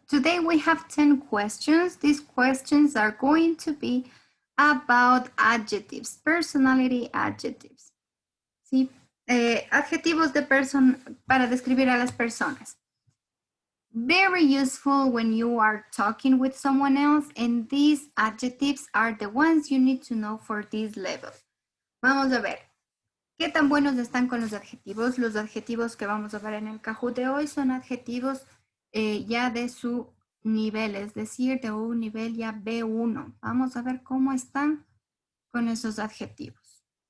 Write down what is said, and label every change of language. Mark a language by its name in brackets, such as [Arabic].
[English] Today we have 10 questions. These questions are going to be about adjectives, personality adjectives. [Spanish] ¿Sí? Adjetivos de para describir a las personas. [English] Very useful when you are talking with someone else, and these adjectives are the ones you need to know for this level. [Spanish] Vamos a ver. ¿Qué tan buenos están con los adjetivos? Los adjetivos que vamos a ver en el Kahoot de hoy son adjetivos ya de su nivel, es decir, de un nivel ya B1. Vamos a ver cómo están con esos adjetivos.